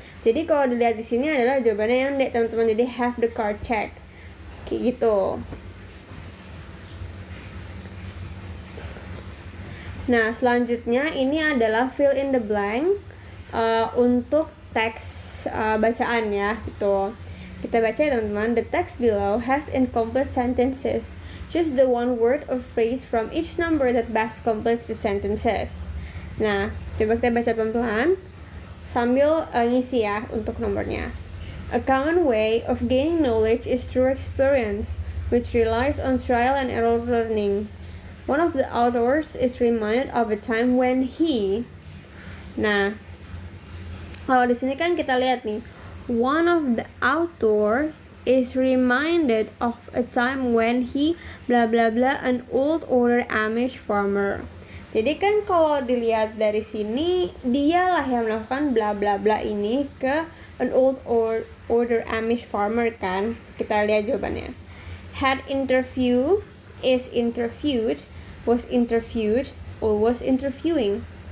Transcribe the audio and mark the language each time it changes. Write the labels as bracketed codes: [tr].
[id] Jadi kalau dilihat di sini adalah jawabannya yang D teman-teman, jadi [en] have the car check [id] kayak gitu. Nah selanjutnya ini adalah [en] fill in the blank [id] untuk teks bacaan ya gitu. Kita baca ya teman-teman. [en] The text below has incomplete sentences. Choose the one word or phrase from each number that best completes the sentences. [id] Nah, coba kita baca pelan-pelan sambil ngisi ya untuk nomornya. [en] A common way of gaining knowledge is through experience, which relies on trial and error learning. One of the authors is reminded of a time when he. [id] Nah, kalau di sini kan kita lihat nih, [en] one of the author is reminded of a time when he bla bla bla an old older Amish farmer. [id] Jadi kan kalau dilihat dari sini dialah yang melakukan bla bla bla ini ke [en] an old or older Amish farmer [id] kan. Kita lihat jawabannya. [en] Had interview, is interviewed, was interviewed, or was interviewing.